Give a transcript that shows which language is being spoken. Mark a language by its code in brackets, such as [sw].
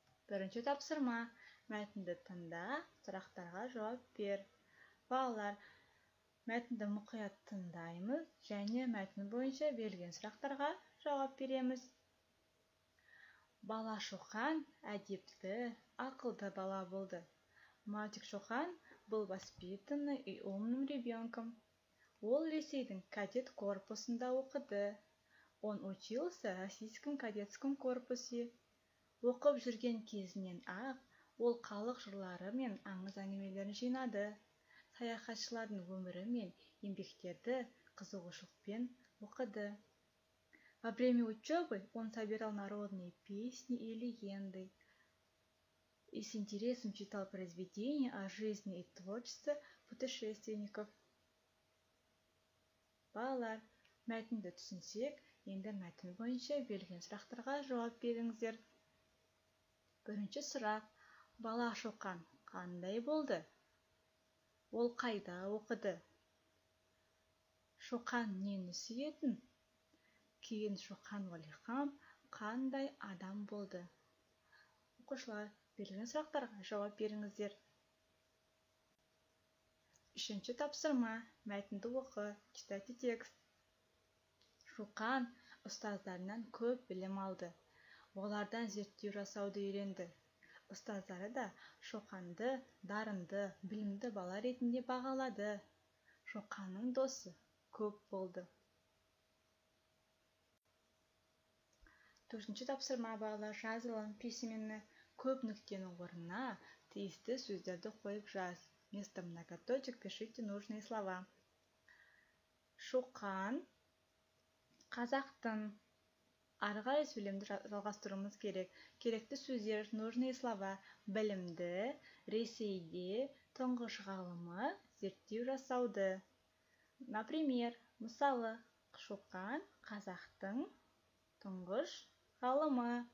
[kk] Бірінші тапсырма. Мәтінді тыңда, сұрақтарға жауап бер. Балалар, мәтінді мұқият тыңдаймыз және мәтін бойынша берілген сұрақтарға жауап береміз. Бала Шоқан әдепті, ақылды бала болды. [ru] Мальчик Шоқан был воспитанный и умным ребенком. [kk] Ол Ресейдің кадет корпусында оқыды. [ru] Он учился в Российском кадетском корпусе. [kk] Оқып жүрген кезінен ақ ол халық жырлары мен аңыз әңгімелерін жинады. Саяхатшылардың өмірі мен еңбектерді қызығушылықпен оқыды. [ru] Во время учебы он собирал народные песни и легенды и с интересом читал произведения о жизни и творчестве путешественников. [kk] Балалар, мәтінді түсінсек, енді мәтін бойынша берілген сұрақтарға жауап беріңіздер. Бірінші сұрақ. Бала Шоқан қандай болды? Ол қайда оқыды? Шоқан нені сүйетін? Кейін Шоқан Уәлиханов қандай адам болды? Оқушылар, берілген сұрақтарға жауап беріңіздер. Үшінші тапсырма. Мәтінді оқы. [ru] Читайте текст. [kk] Шоқан ұстаздарынан көп білім алды. Олардан зерттеу жасауды үйренді. Ұстаздары да Шоқанды дарынды, білімді бала ретінде бағалады. Шоқанның досы көп болды. Төртінші тапсырма. Балалар, жазылым письменні. Көп нүктенің орнына тиісті сөздерді қойып жаз. [ru] Вместо многоточек пишите нужные слова. [kk] Шоқан қазақтың. Ары қарай сөйлемді жалғастыруымыз керек. Керекті сөздер, [ru] нужные слова. [kk] Білімді, Ресейде, тұңғыш ғалымы, зерттеу жасауды. [ru] Например, [kk] мысалы, Шоқан қазақтың тұңғыш ғалымы.